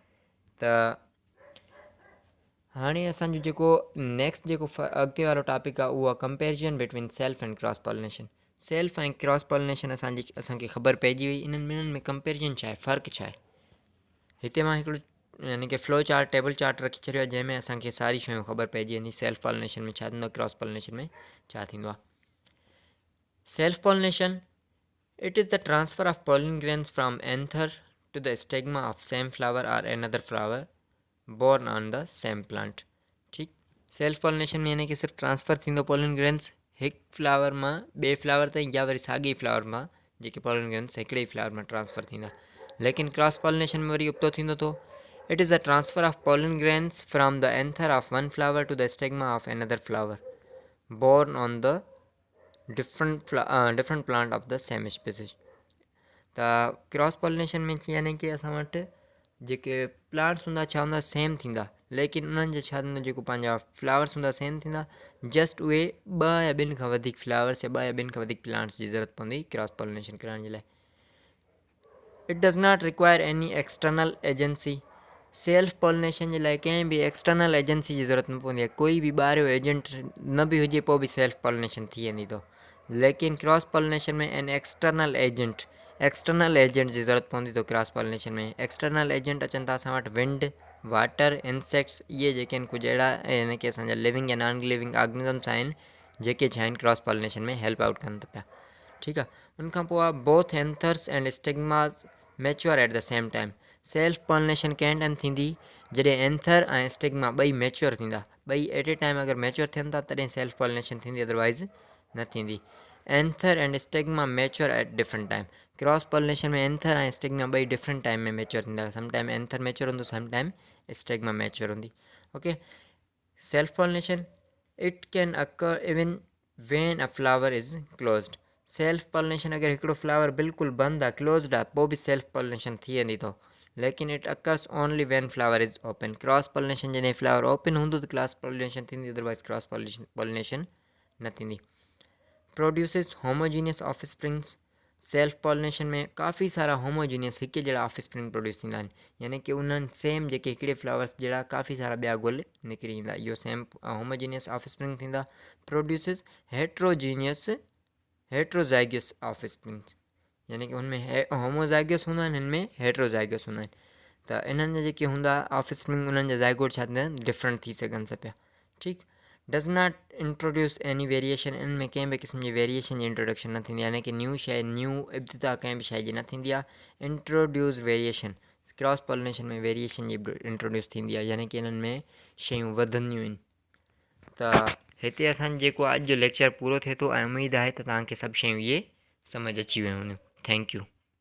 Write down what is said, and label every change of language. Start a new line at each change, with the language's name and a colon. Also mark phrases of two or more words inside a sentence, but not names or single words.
Sindhi: त हाणे असांजो जेको नेक्स्ट जेको अॻिते वारो टॉपिक आहे, उहो आहे
English: comparison between self and cross pollination.
Sindhi: सेल्फ ऐं
English: cross pollination
Sindhi: असांखे ख़बर पइजी वई, इन्हनि ॿिन्हिनि में कंपेरिजन छा आहे? फ़र्क़ु छा आहे? हिते मां हिकिड़ो यानी कि
English: flow chart, table chart
Sindhi: रखी छॾियो आहे, जंहिंमें असांखे सारी शयूं ख़बर पइजी वेंदी
English: self pollination
Sindhi: में छा थींदो आहे,
English: cross pollination
Sindhi: में छा थींदो आहे।
English: self pollination, it is the transfer of pollen grains from anther to the stigma of same flower or another flower borne on the same plant.
Sindhi: ठीक।
English: self pollination
Sindhi: में यानी कि सिर्फ ट्रांसफ़र थींदो
English: pollen grains
Sindhi: हिकु फ्लावर मां ॿिए फ्लावर ताईं, या वरी साॻे फ्लावर मां जेके
English: pollen grains
Sindhi: हिकिड़े ई फ्लावर में ट्रांसफ़र थींदा। लेकिन
English: cross pollination
Sindhi: में वरी उबतो थींदो थो।
English: it is the transfer of pollen grains from the anther of one flower to the stigma of another flower borne on the different plant of the same species.
Sindhi: त
English: cross pollination
Sindhi: में यानी कि असां वटि जेके प्लांट्स हूंदा छा हूंदा सेम थींदा, लेकिन उन्हनि जो छा थींदो जेको पंहिंजा फ्लावर्स हूंदा सेम थींदा, जस्ट उहे 2 या 2 खां वधीक फ्लावर्स या 2 या 2 खां वधीक प्लांट्स जी ज़रूरत पवंदी
English: cross pollination
Sindhi: करण जे लाइ।
English: it does not require any external agency. self pollination
Sindhi: जे लाइ कंहिं बि
English: external agency
Sindhi: जी ज़रूरत न पवंदी आहे, कोई बि ॿाहिरियो एजेंट न बि हुजे पोइ बि
English: self pollination
Sindhi: थी वेंदी अथव। लेकिन
English: cross pollination
Sindhi: में
English: an external agent
Sindhi: जी ज़रूरत पवंदी अथव
English: cross pollination
Sindhi: में।
English: external agent
Sindhi: अचनि था असां वटि विंड, वाटर, इंसेक्ट्स, इहे जेके आहिनि कुझु अहिड़ा यानी कि असांजा लिविंग या
English: non living organisms
Sindhi: आहिनि जेके छा आहिनि
English: cross pollination
Sindhi: में
English: help out
Sindhi: कनि था पिया। ठीकु आहे, उनखां पोइ आहे
English: both anthers and stigmas mature at the same time. self pollination
Sindhi: कंहिं टाइम थींदी जॾहिं एंथर ऐं स्टिग्मा ॿई मैच्योर थींदा, ॿई
English: at a time
Sindhi: अगरि मैच्योर थियनि था तॾहिं
English: self pollination
Sindhi: थींदी, अदरवाइज़ न थींदी।
English: anther and stigma mature at different time. cross pollination
Sindhi: में एंथर ऐं स्टिग्मा ॿई
English: different time
Sindhi: में मैच्योर थींदा,
English: some time anther mature
Sindhi: हूंदो,
English: some time stigma mature
Sindhi: हूंदी।
English: okay, self pollination it can occur even when a flower is closed. self pollination
Sindhi: अगरि हिकिड़ो फ्लावर बिल्कुलु बंदि आहे, क्लोज्ड आहे, पोइ बि
English: self pollination
Sindhi: थी वेंदी अथव, लेकिन
English: it occurs only when flower is open. cross pollination
Sindhi: जॾहिं
English: flower open
Sindhi: हूंदो त
English: cross pollination
Sindhi: थींदी, अदरवाइज़
English: cross pollination
Sindhi: न थींदी।
English: produces homogeneous offsprings. self pollination
Sindhi: में काफ़ी सारा होमोजीनियस हिकु जहिड़ा
English: offspring produce
Sindhi: थींदा आहिनि, यानी कि उन्हनि सेम जेके हिकिड़े फ्लावर्स जहिड़ा काफ़ी सारा ॿिया गुल निकिरी ईंदा, इहो
English: same homogeneous offspring
Sindhi: थींदा।
English: produces heterozygous offsprings,
Sindhi: यानी कि हुनमें होमोज़ाइगस हूंदा आहिनि, हिन में हेट्रोज़ाइगस हूंदा आहिनि। त इन्हनि जा जेके हूंदा ऑफ स्प्रिंग उन्हनि जा ज़ाइगोट छा थींदा आहिनि, डिफरेंट थी सघनि था पिया।
English: ठीकु, does not introduce any variation।
Sindhi: इन में कंहिं बि क़िस्म जी वेरिएशन जी इंट्रोडक्शन न थींदी, यानी कि न्यू शइ, न्यू इब्तिदा कंहिं बि शइ जी न थींदी आहे।
English: introduce variation, cross pollination
Sindhi: में वेरिएशन जी इंट्रोड्यूस थींदी आहे, यानी कि इन्हनि में शयूं वधंदियूं आहिनि। त हिते असांजो जेको अॼु जो लेक्चर पूरो थिए थो ऐं उमेदु आहे त तव्हांखे सभु शयूं इहे सम्झ अची वियूं हूंदियूं।
English: thank you.